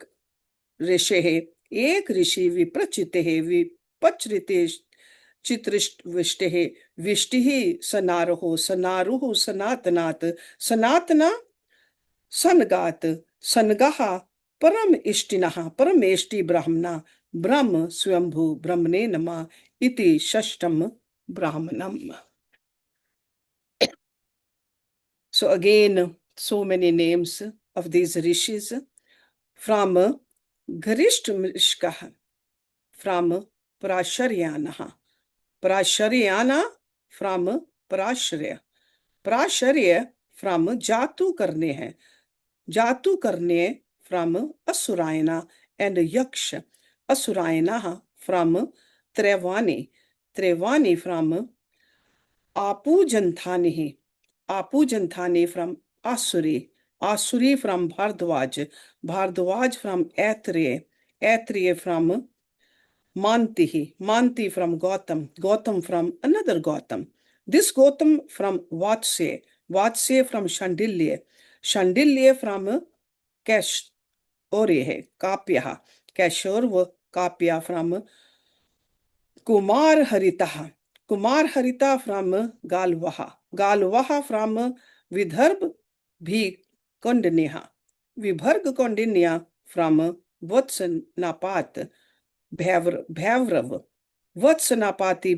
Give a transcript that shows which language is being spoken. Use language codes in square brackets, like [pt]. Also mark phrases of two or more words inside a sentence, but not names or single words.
[sa] ऋषेः एक ऋषि विप्रचितेः विपचरिते चित्रविष्टेः विष्टिः सनारोः सनारुः सनातनात् सनातना सनगात सनगः परम इष्टिनः परमेष्टि ब्राह्मणा ब्रह्म स्वयंभू ब्रह्मणे नमः इति षष्ठम ब्राह्मणम. [en] So again, so many names of these rishis from Garishtamishkah, from Prasharyanaha, Prasharyana from Prasharya, Prasharya from Jatu karne hai, Jatu karne from Asurayana and Yaksha, Asurayana from Trevani, Trevani from Apujanthani, Apujanthani from Asuri, Asuri from Bhardwaj, Bhardwaj from Athreya, Athreya from Mantihi, Manti from Gautam, Gautam from another Gautam. This Gautam from Vatsya, Vatsya from Shandilya, Shandilya from Kashore, Kapya, Kashorva Kapya from Kumar Haritaha, Kumar Harita from Galvaha, Galvaha from Vidarbh Bhi Kondinya, Vibharg Kondinya from Vatsanapat, Bhavrav, Vatsanapati